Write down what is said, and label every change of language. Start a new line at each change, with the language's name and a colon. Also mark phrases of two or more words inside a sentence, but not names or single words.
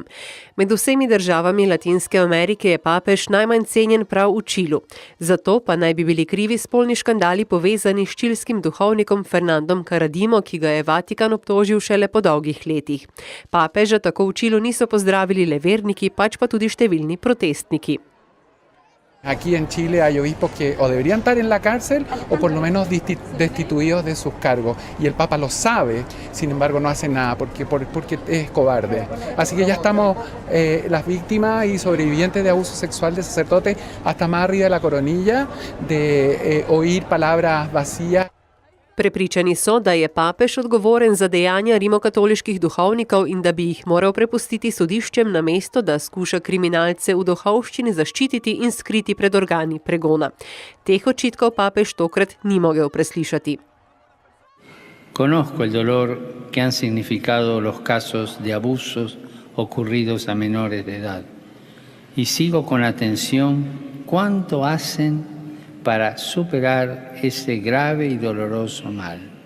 Slovenian: Med vsemi državami Latinske Amerike je papež najmanj cenjen prav v Čilu. Zato pa naj bi bili krivi spolni škandali povezani s čilskim duhovnikom Fernandom Karadimo, ki ga je Vatikan obtožil šele po dolgih letih. Papeža tako v Čilu niso pozdravili le verniki, pač pa tudi številni protestniki.
Spanish: Aquí en Chile hay obispos que o deberían estar en la cárcel o por lo menos destituidos de sus cargos. Y el Papa lo sabe, sin embargo no hace nada porque es cobarde. Así que ya estamos las víctimas y sobrevivientes de abuso sexual de sacerdotes hasta más arriba de la coronilla, de oír palabras vacías.
Slovenian: Prepričani so, da je papež odgovoren za dejanja rimokatoliških duhovnikov in da bi jih moral prepustiti sodiščem, namesto da skuša kriminalce v duhovščini zaščititi in skriti pred organi pregona. Teh očitkov papež tokrat ni mogel preslišati.
Spanish: Conozco el dolor que han significado los casos de abusos ocurridos a menores de edad y sigo con atención cuánto hacen para superar ese grave y doloroso mal.